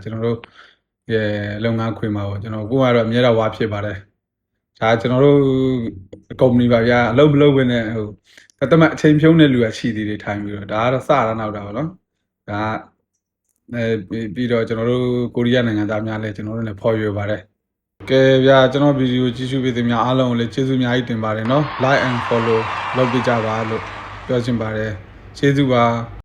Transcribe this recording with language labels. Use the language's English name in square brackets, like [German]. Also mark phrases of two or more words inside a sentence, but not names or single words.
[Burmese] ကျွန်တော်တို့လုပ်ငန်းခွင်မှာပေါ့ကျွန်တော်ကိုကတော့အများတော့ဝါဖြစ်ပါတယ်ဒါကျွန်တော်တို့ကုမ္ပဏီပါဗျာအလုပ်မလုပ်ဘဲနဲ့ဟိုတမအချိန်ဖြုံးတဲ့လူကရှိသေးတယ်ထိုင်ပြီးတော့ဒါကတော့စတာနောက်တာပေါ့နော်ဒါပြီးတော့ကျွန်တော်တို့ကိုရီးယားနိုင်ငံသားများလည်းကျွန်တော်တို့လည်းဖော်ရွယ်ပါတယ်ကဲဗျာကျွန်တော်ဗီဒီယိုကြည့်ရှုပေးသူများအားလုံးကိုလည်းကျေးဇူးအများကြီးတင်ပါတယ်နော် [English] like and follow [Burmese] လုပ်ပေးကြပါလို့ပြောချင်ပါတယ်ကျေးဇူးပါ